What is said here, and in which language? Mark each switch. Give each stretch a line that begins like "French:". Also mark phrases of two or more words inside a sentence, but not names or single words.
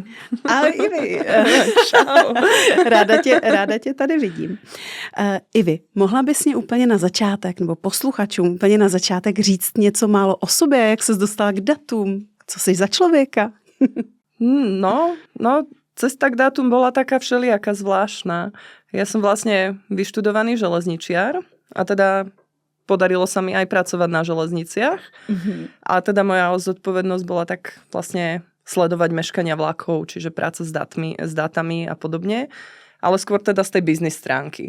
Czech: Ahoj Ivi. Čau. Ráda tě tady vidím. Ivi, mohla bys mě úplně na začátek, nebo posluchačům úplně na začátek říct něco málo o sobě, jak ses dostala k datům? Co jsi za člověka?
Slovak: No, cesta k dátum bola taká všelijaká zvláštna. Ja som vlastne vyštudovaný železničiar a teda podarilo sa mi aj pracovať na železniciach. A teda moja zodpovednosť bola tak vlastne sledovať meškania vlakov, čiže práca s dátami a podobne, ale skôr teda z tej biznis stránky.